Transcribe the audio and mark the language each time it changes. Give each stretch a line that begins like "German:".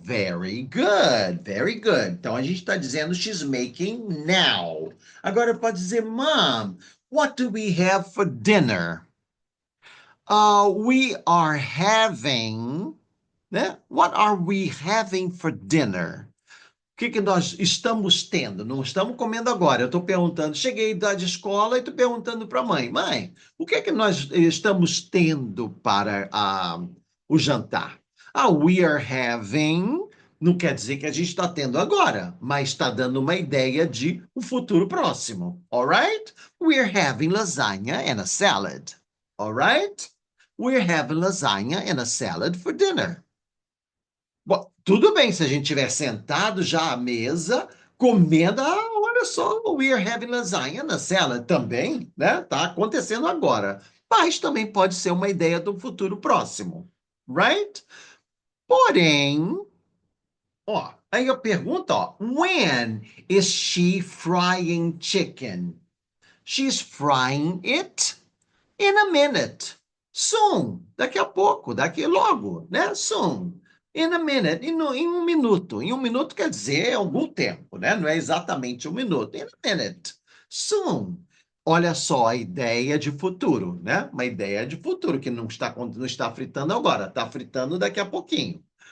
English: Very good. Very good.
Portuguese: Então a gente está dizendo
English: she's making now.
Portuguese: Agora pode dizer,
English: Mom, what do we have for dinner? We are having, né? What are we having for dinner?
Portuguese: O que que nós estamos tendo? Não estamos comendo agora. Eu estou perguntando, cheguei da escola e estou perguntando para a mãe, mãe, o que é que nós estamos tendo para o jantar?
English: We are having,
Portuguese: não quer dizer que a gente está tendo agora, mas está dando uma ideia de um futuro próximo.
English: Alright? We are having lasagna and a salad. Alright? We're having lasagna and a salad for dinner.
Portuguese: Bom, tudo bem se a gente estiver sentado já à mesa, comendo, olha só,
English: we are having lasagna
Portuguese: na salad também, né? Tá acontecendo agora. Mas também pode ser uma ideia do futuro próximo, right? Porém, ó, aí eu pergunto, ó,
English: when is she frying chicken? She's frying it in a minute. Soon.
Portuguese: Daqui a pouco, daqui logo, né?
English: Soon. In a minute.
Portuguese: Em um minuto. Em um minuto quer dizer algum tempo, né? Não é exatamente um minuto.
English: In a minute. Soon.
Portuguese: Olha só a ideia de futuro, né? Uma ideia de futuro que não está fritando agora, está fritando daqui a pouquinho.